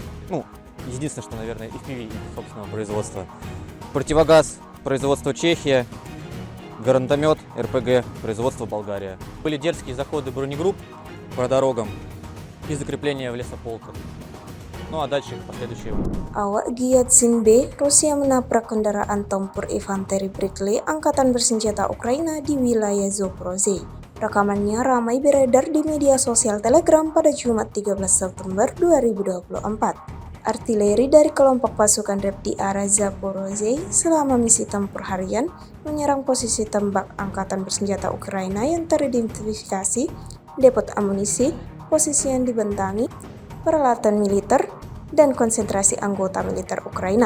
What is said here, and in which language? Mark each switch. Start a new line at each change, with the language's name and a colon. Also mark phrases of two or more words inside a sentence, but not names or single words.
Russian: Ну, единственное, что, наверное, FPV их собственного производства. Противогаз производства Чехия. Гранатомет РПГ производства Болгария. Были дерзкие заходы бронегрупп по дорогам и закрепления в лесополках. Ну а дальше последующие.
Indonesian: Awak Gyatsin B, Rusia menabrak kendaraan tempur infanteri Bradley Angkatan Bersenjata Ukraina di wilayah Zaporozhye. Rekamannya ramai beredar di media sosial Telegram pada Jumat 13 September 2024. Artileri dari kelompok pasukan REP di arah Zaporozhye selama misi tempur harian menyerang posisi tembak Angkatan Bersenjata Ukraina yang teridentifikasi, depot amunisi, posisi yang dibentangi, peralatan militer, dan konsentrasi anggota militer Ukraina.